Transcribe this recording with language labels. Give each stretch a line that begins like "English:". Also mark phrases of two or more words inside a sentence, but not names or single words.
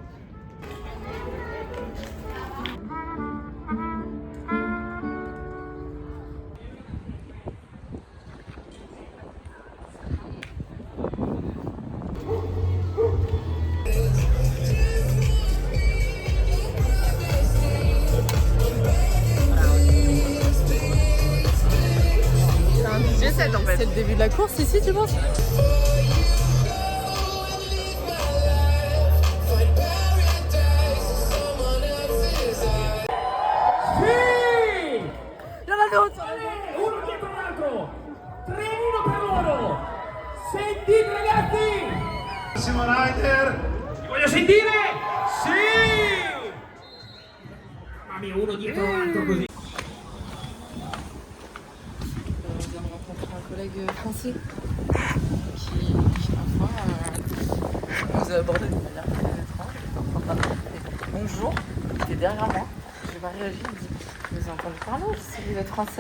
French: G7 en fait. C'est le début de la course ici, tu penses? Il y en avait autre sur la gauche.
Italian: Uno dietro l'altro, 3-1 per loro. Sentite ragazzi! Massimo Rider, ti voglio sentire! Sì! Mamma mia, uno dietro l'altro così.
French: On vient de rencontrer un collègue français qui ma foi, nous a abordé de manière très étrange. Il était en train de parler. Bonjour, il était derrière moi. Je n'ai pas réagi, il me dit vous avez entendu parler, c'est vous êtes française.